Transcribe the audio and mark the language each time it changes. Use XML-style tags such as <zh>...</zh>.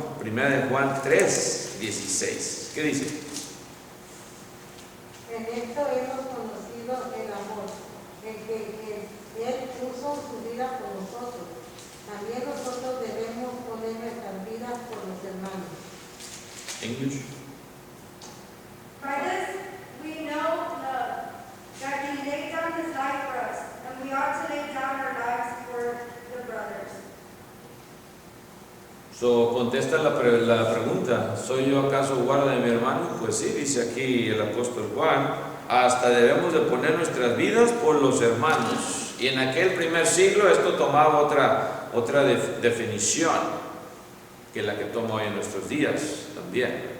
<es>Primera de Juan 3:16. ¿Qué dice? En esto hemos conocido el amor, en que Él puso su vida por nosotros. También nosotros debemos poner nuestras vidas por los hermanos.</es> <en>English. By this we know love, that he laid down his life for us, and we ought to lay down our lives for the brothers.</en> <es>Contesta la pregunta, ¿soy yo acaso guarda de mi hermano? Pues sí, dice aquí el apóstol Juan, hasta debemos de poner nuestras vidas por los hermanos. Y en aquel primer siglo esto tomaba otra definición que la que toma hoy en nuestros días también.</es>